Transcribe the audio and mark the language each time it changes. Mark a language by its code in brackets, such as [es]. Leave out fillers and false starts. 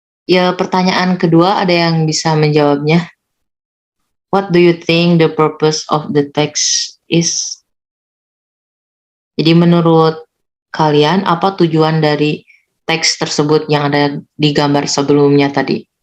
[id] Ya, pertanyaan kedua ada yang bisa menjawabnya? [en] What do you think the purpose of the text is? [id] Jadi menurut kalian apa tujuan dari teks tersebut yang ada di gambar sebelumnya tadi?